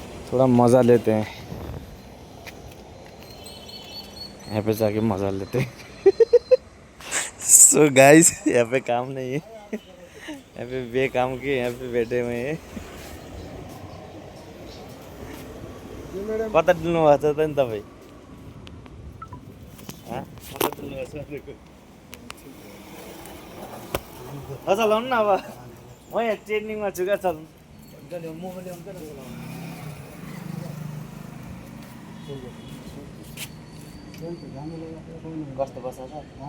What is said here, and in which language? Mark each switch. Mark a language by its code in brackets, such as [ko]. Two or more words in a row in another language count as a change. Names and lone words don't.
[hi] थोड़ा मज़ा लेते हैं, यहाँ पे जाके मज़ा लेते हैं। [en] so guys [hi] यहाँ पे काम नहीं है, यहाँ पे बेकाम के यहाँ पे बैठे हुए हैं। [ne] कता डुल्नु भएको छ त नि तपाईँ? कता डुल्नु भएको छ? चलाउनु न अब, म यहाँ ट्रेनिङमा छु क्या, चलाउनु। कस्तो बस्छ छ?